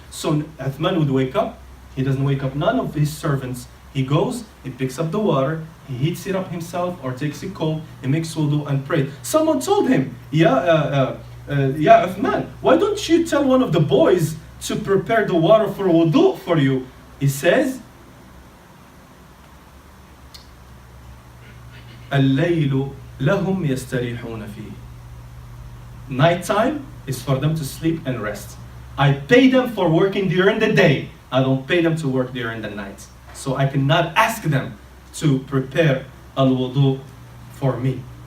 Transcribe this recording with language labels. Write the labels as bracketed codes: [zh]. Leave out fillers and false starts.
[en] So Uthman would wake up. He doesn't wake up none of his servants. He goes, he picks up the water, he heats it up himself or takes it cold, he makes wudu and prays. Someone told him, Ya Uthman, why don't you tell one of the boys to prepare the water for wudu for you. [ar] He says, الليل لهم يستريحون فيه. [en] Nighttime is for them to sleep and rest. I pay them for working during the day. I don't pay them to work during the night. So I cannot ask them to prepare al-wudu for me.